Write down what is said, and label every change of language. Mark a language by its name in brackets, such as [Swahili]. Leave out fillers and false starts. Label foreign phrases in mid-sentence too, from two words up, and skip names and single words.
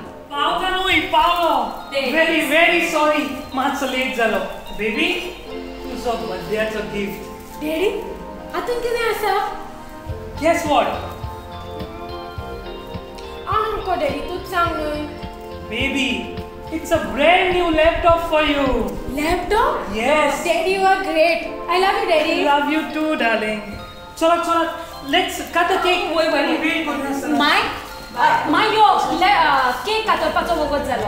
[Konkani] पावता न्हय, पावलो. [English] very very sorry, [Konkani] मातसो लेट जालो. बेबी, तुजो बर्थडेचो गिफ्ट. डॅडी, हातून कितें आसा? [English] guess what? [Konkani] आमको डॅडी तूच सांग न्हय. बेबी, [English] it's a brand new laptop for you. Laptop? Yes. Daddy, you are great. I love you, Daddy. I love you too, darling. Chalo, let's cut the cake. [Konkani] वय वय. [English] Wait, wait. [Konkani] माय यो केक कातरपाचो वगत जालो.